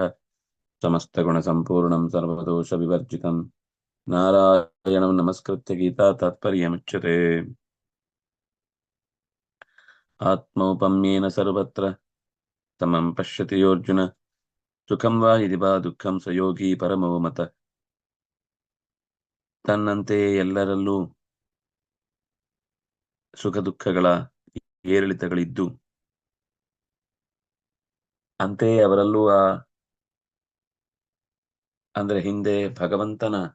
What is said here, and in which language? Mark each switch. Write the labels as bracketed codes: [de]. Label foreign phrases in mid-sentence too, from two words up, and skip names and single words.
[sa] समस्तगुणसम्पूर्णं सर्वदोषविवर्जितं नारायणं नमस्कृत्य गीता तात्पर्यमुच्यते। आत्मौपम्येन सर्वत्र समं पश्यति योऽर्जुन ಸುಖಂ ವಾ ಇದಿ ವಾ ದುಃಖಂ ಸ ಯೋಗಿ ಪರಮೋ ಮತ. [kn] ತನ್ನಂತೆಯೇ ಎಲ್ಲರಲ್ಲೂ ಸುಖ ದುಃಖಗಳ ಏರಿಳಿತಗಳಿದ್ದು ಅಂತೆಯೇ ಅವರಲ್ಲೂ ಅಂದ್ರೆ ಹಿಂದೆ ಭಗವಂತನ